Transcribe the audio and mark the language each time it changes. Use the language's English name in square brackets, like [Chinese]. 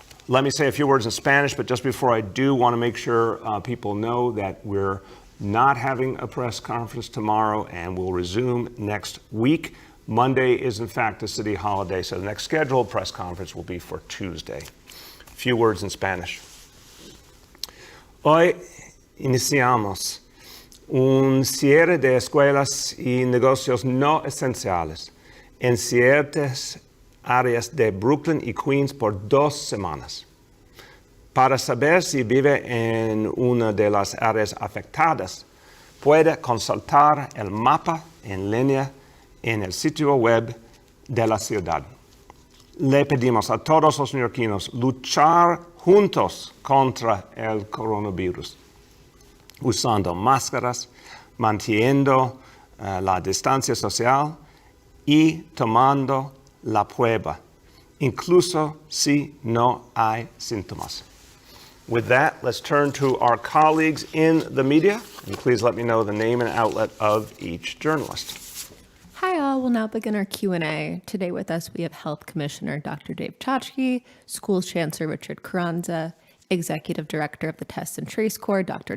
[English] Let me say a few words in Spanish, but just before I do, want to make sure people know that we're not having a press conference tomorrow and we'll resume next week. Monday is in fact a city holiday, so the next scheduled press conference will be for Tuesday. A few words in Spanish. [Spanish] Hoy iniciamos un cierre de escuelas y negocios no esenciales en ciertas áreas de Brooklyn y Queens por 2 semanas. Para saber si vive en una de las áreas afectadas, puede consultar el mapa en línea en el sitio web de la ciudad. Le pedimos a todos los neoyorquinos luchar juntos contra el coronavirus, usando máscaras, manteniendo la distancia social y tomando la prueba, incluso si no hay síntomas. [English] With that, let's turn to our colleagues in the media, and please let me know the name and outlet of each journalist. Hi all, we'll now begin our Q&A. Today with us we have Health Commissioner Dr. Dave Chachki, Schools Chancellor Richard Carranza, Executive Director of the Test and Trace Corps, Dr.